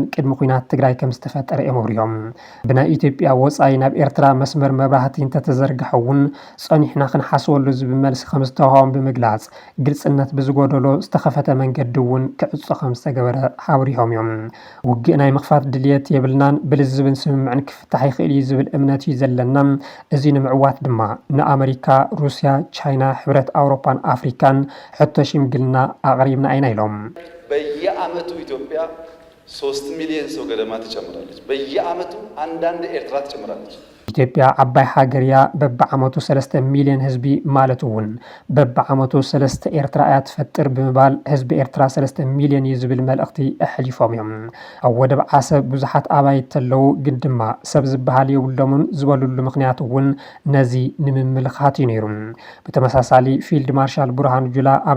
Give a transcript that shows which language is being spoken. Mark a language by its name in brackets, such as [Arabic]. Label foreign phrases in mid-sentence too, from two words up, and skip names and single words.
[Tigrinya] ቅድሚ ኩናት ትግራይ ከም ዝተፈጠረ እዮም። ብናይ ኢትዮጵያ ወፃኢ ናብ ኤርትራ መስመር መብራህቲ እንተተዘርግሐ እውን ፀኒሕና ክንሓስበሉ ዝብል መልሲ ከም ዝተዋህቦም ብምግላጽ ግልጽነት ብዝጎደሎ ዝተኸፈተ መንገዲ እውን ክዕፆ ከም ዝተገበረ ሓበሪሆም እዮም። ውግእ ናይ ምኽፋት ድልየት የብልናን ብልዝብን ስምምዕን ክፍታሕ ይኽእል እዩ ዝብል እምነት እዩ ዘለና። እዚ ንምዕዋት ድማ ንኣሜሪካ፣ ሩስያ፣ ቻይና፣ ሕብረት ኣውሮፓን አፍሪካን ሕቶ ሽምግልና ኣቕሪብና አይና ይሎም። [Amharic] በየዓመቱ ኢትዮጵያ 3 ሚሊዮን ሰው ገደማ ትጨምራለች። በየዓመቱ አንዳንድ ኤርትራ ትጨምራለች። [Tigrinya] ኢትዮጵያ ዓባይ ሃገርያ በብዓመቱ 3 ሚሊዮን ህዝቢ ማለት እውን በብዓመቱ 3 ኤርትራ እያ ትፈጥር ብምባል ህዝቢ ኤርትራ 3 ሚሊዮን ዝብል መልእኽቲ ኣሕሊፎም እዮም። ኣብ ወደብ ዓሰብ ብዙሓት ኣባይት ተለው ግን ድማ ሰብ ዝበሃል የብሎምን ዝበሉሉ ምክንያት እውን ነዚ ንምምልኻት እዩ ነይሩ። ብተመሳሳሊ ፊልድ ማርሻል ብርሃኑ ጁላ ኣብዚ